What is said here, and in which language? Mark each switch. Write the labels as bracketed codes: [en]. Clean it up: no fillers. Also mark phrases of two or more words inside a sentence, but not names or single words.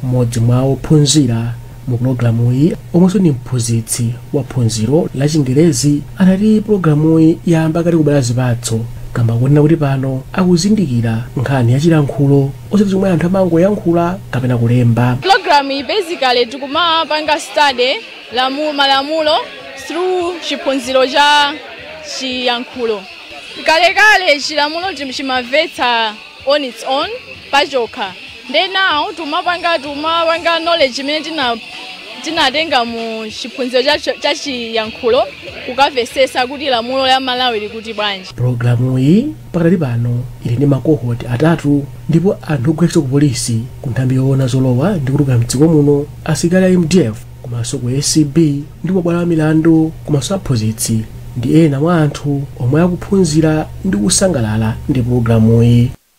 [ny] Mmodzi mwa ophunzira mu programu iyi omwenso ni mphunzitsi wa phunziro la Chingerezi anati programu iyi yamba kati kubala zipatso kamba kunena kuti pano akuzindikira nkhani ya chilankhulo osati zomwe anthu amangoyankhula kapena kulemba. Programu iyi basically tikumapanga study malamulo through chiphunziro cha chiyankhulo. Kalekale chilamulo chimamvetsa [en] on its own [ny] pachokha. [en] Then now [ny] tumapanga knowledge imene tinatenga mu chiphunziro cha chiyankhulo kukamvesesa kuti lamulo la Malawi likuti bwanji. Programu iyi pakati pano ili ndi makohoti atatu ndipo anthu ogwetsa ku polisi ku nthambi yoona zolowa ndi kutuluka mdziko muno, asilikali a MDF komanso ku ACB ndi mabwalo a milandu komanso aphunzitsi ndi ena mwa anthu omwe akuphunzira ndi kusangalala ndi programu iyi.